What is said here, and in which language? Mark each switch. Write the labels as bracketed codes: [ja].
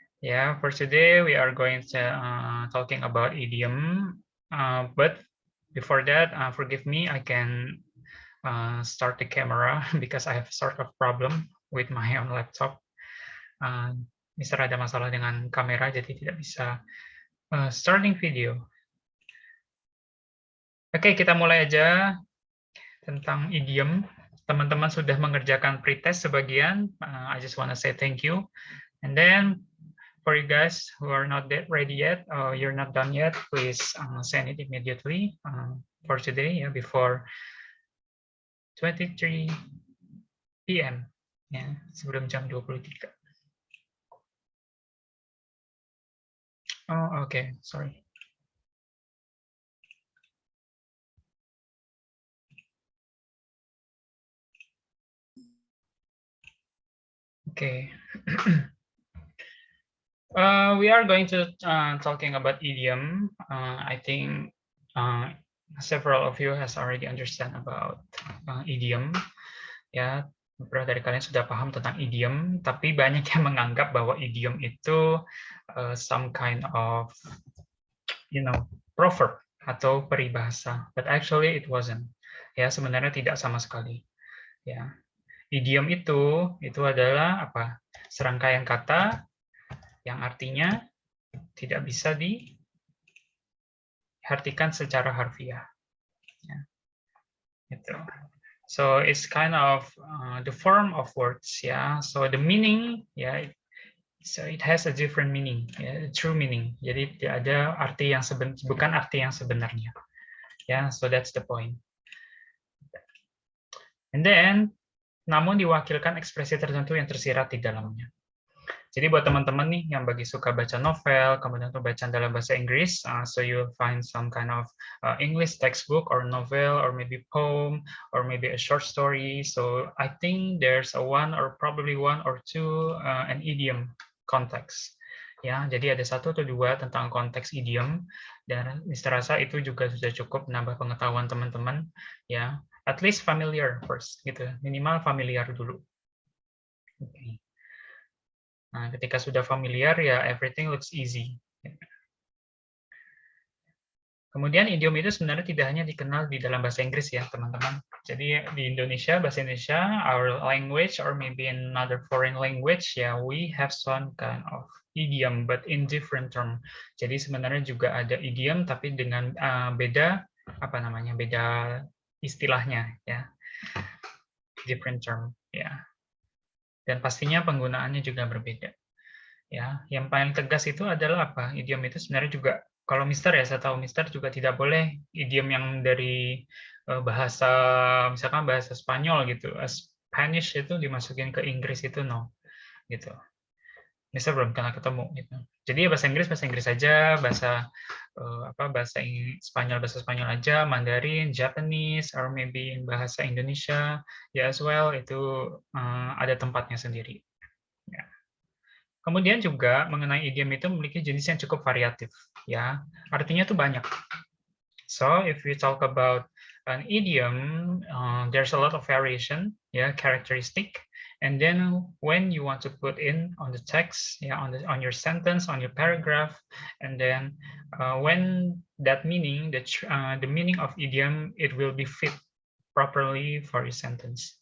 [en] Yeah, for today we are going to talking about idiom. But before that, forgive me, I can start the camera because I have sort of problem with my own laptop. [id] Mister ada masalah dengan kamera, jadi tidak bisa starting video. Oke, kita mulai aja tentang idiom. Teman-teman sudah mengerjakan pretest sebagian. [en] I just want to say thank you. And then for you guys who are not ready yet, or you're not done yet, please send it immediately for today, before 23 PM, ya, [id] sebelum jam 23. [en] Oh, okay, sorry. Okay. We are going to talking about idiom. I think several of you has already understand about idiom. [id] Ya, beberapa dari kalian sudah paham tentang idiom, tapi banyak yang menganggap bahwa idiom itu [en] some kind of, proverb [id] atau peribahasa. [en] But actually it wasn't. [id] Ya, sebenarnya tidak sama sekali. Ya, idiom itu adalah apa? Serangkaian kata yang artinya tidak bisa diartikan secara harfiah. Ya, gitu. [en] So it's kind of the form of words, ya. So the meaning, ya, so it has a different meaning, ya, true meaning. [id] Jadi tidak ada arti yang bukan arti yang sebenarnya. [en] Ya, so that's the point. And then, [id] namun diwakilkan ekspresi tertentu yang tersirat di dalamnya. Jadi buat teman-teman nih yang bagi suka baca novel, kemudian bacaan dalam bahasa Inggris, [en] so you'll find some kind of English textbook or novel or maybe poem or maybe a short story. So I think there's one or probably one or two an idiom context. [id] Ya, jadi ada satu atau dua tentang konteks idiom, dan Mister rasa itu juga sudah cukup menambah pengetahuan teman-teman. Ya, [en] at least familiar first, [id] gitu. Minimal familiar dulu. [en] Okay. [id] Nah, ketika sudah familiar, ya [en] everything looks easy. [id] Kemudian idiom itu sebenarnya tidak hanya dikenal di dalam bahasa Inggris ya, teman-teman. Jadi di Indonesia, bahasa Indonesia, [en] our language or maybe another foreign language, ya, we have some kind of idiom but in different term. [id] Jadi sebenarnya juga ada idiom tapi dengan beda beda istilahnya ya. [en] Different term [id] ya. Dan pastinya penggunaannya juga berbeda. Ya, yang paling tegas itu adalah apa? Idiom itu sebenarnya juga, kalau Mister ya, saya tahu Mister juga tidak boleh idiom yang dari bahasa, misalkan bahasa Spanyol gitu, Spanish itu dimasukin ke Inggris itu no, gitu. Mister belum pernah ketemu gitu. Jadi ya bahasa Inggris aja, bahasa bahasa Spanyol aja, Mandarin, Japanese, or maybe bahasa Indonesia ya as well, itu ada tempatnya sendiri. Ya. Kemudian juga mengenai idiom itu memiliki jenis yang cukup variatif, ya. Artinya tuh banyak. [en] So if we talk about an idiom, there's a lot of variation, ya, characteristic. And then when you want to put in on the text, yeah, on your sentence, on your paragraph, and then when that meaning, the meaning of idiom, it will be fit properly for your sentence.